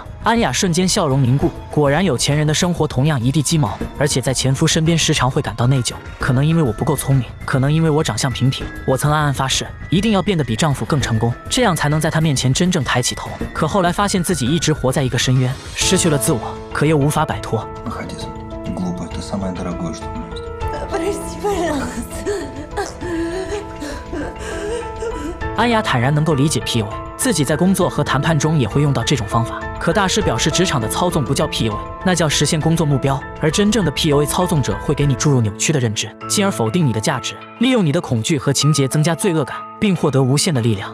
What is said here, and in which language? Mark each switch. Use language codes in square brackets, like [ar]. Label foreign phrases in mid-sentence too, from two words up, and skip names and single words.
[zh] 安雅瞬间笑容凝固，果然有钱人的生活同样一地鸡毛，而且在前夫身边时常会感到内疚。可能因为我不够聪明，可能因为我长相平平，我曾暗暗发誓，一定要变得比丈夫更成功，这样才能在他面前真正抬起头。可后来发现自己一直活在一个深渊，失去了自我，可又无法摆脱。 [ru] Выходи, глупая, ты самое дорогое, что у меня есть. Прости, пожалуйста. [zh] 安雅坦然能够理解 PUA， 自己在工作和谈判中也会用到这种方法。可大师表示，职场的操纵不叫 PUA， 那叫实现工作目标。而真正的 PUA 操纵者会给你注入扭曲的认知，进而否定你的价值，利用你的恐惧和情节增加罪恶感，并获得无限的力量。